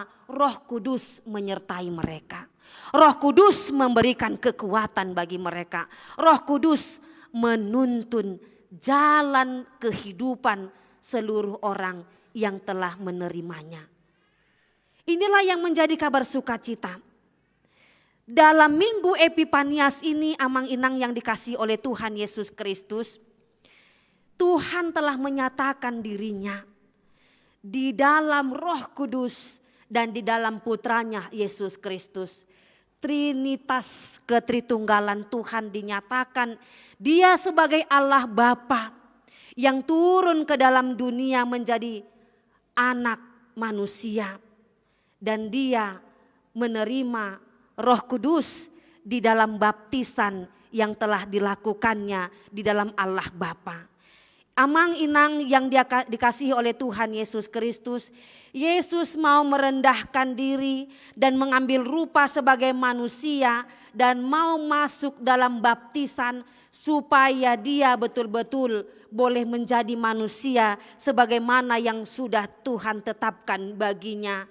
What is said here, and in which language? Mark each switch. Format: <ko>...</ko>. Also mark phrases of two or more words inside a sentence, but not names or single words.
<id>Roh Kudus menyertai mereka. Roh Kudus memberikan kekuatan bagi mereka. Roh Kudus menuntun jalan kehidupan seluruh orang yang telah menerimanya. Inilah yang menjadi kabar sukacita. Dalam Minggu Epifanias ini,</id> <bbc>amang inang</bbc> <id>yang dikasihi oleh Tuhan Yesus Kristus, Tuhan telah menyatakan dirinya di dalam Roh Kudus dan di dalam Putranya Yesus Kristus. Trinitas ketritunggalan Tuhan dinyatakan, Dia sebagai Allah Bapa yang turun ke dalam dunia menjadi anak manusia, dan Dia menerima Roh Kudus di dalam baptisan yang telah dilakukannya di dalam Allah Bapa.</id> <bbc>Amang inang</bbc> <id>yang dikasihi oleh Tuhan Yesus Kristus, Yesus mau merendahkan diri dan mengambil rupa sebagai manusia dan mau masuk dalam baptisan supaya Dia betul-betul boleh menjadi manusia sebagaimana yang sudah Tuhan tetapkan baginya.</id>